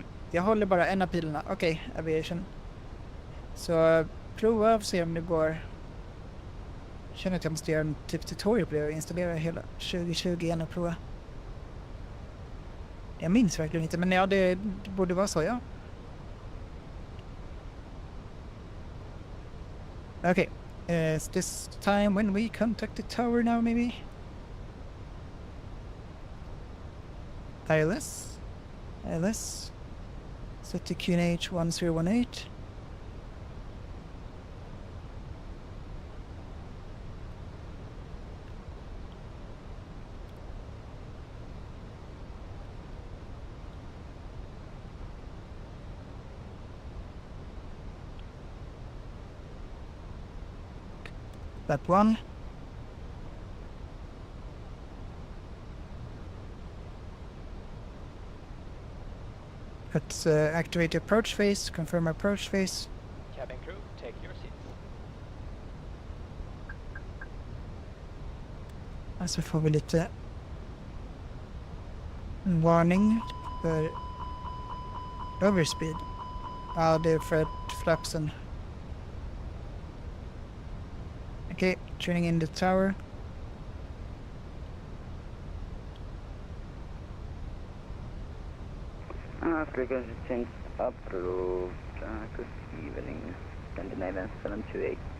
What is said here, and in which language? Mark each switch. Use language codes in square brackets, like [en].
[sv] Jag håller bara en av pilarna. Okej, aviation. Så prova och se om det går. Jag känner att jag måste göra en typ tutorial på det och installera hela 2020 igen och prova. Jag minns verkligen inte, men ja, det borde vara så, ja. Okej. [en] Is this time when we contact the tower now, maybe? ILS. Set to QNH 1018. That one. Let's activate approach phase, confirm approach phase. Cabin crew, take your seats. [sv] Alltså får vi lite varning för overspeed. Ja, det är för att flapsen. [en] Okay, tuning in the tower. Frequency change approved. Good evening, Scandinavia 728.